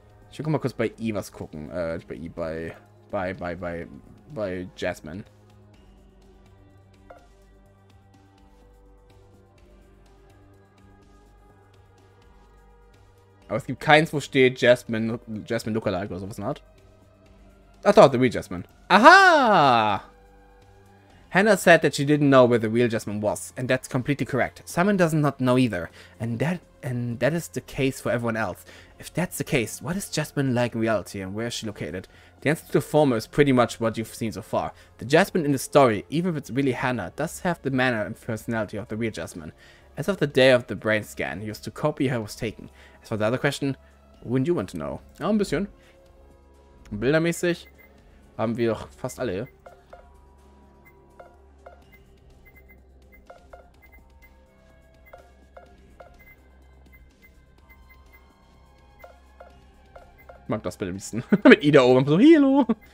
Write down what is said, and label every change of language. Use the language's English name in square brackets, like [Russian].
[German] Ich will mal kurz bei I was gucken. Bei Jasmine. Aber es gibt keins, wo steht Jasmine Lookalike oder sowas in der Art. Ach doch, [English] the real Jasmine. Aha! Hannah said that she didn't know where the real Jasmine was, and that's completely correct. Simon does not know either, and that is the case for everyone else. If that's the case, what is Jasmine like in reality, and where is she located? The answer to the former is pretty much what you've seen so far. The Jasmine in the story, even if it's really Hannah, does have the manner and personality of the real Jasmine. As of the day of the brain scan, used to copy her was taken. As for the other question, wouldn't you want to know? [German] Ja, ein bisschen. Bildermäßig haben wir doch fast alle. Ich mag das Bild am liebsten. Mit Ida oben. So, hallo.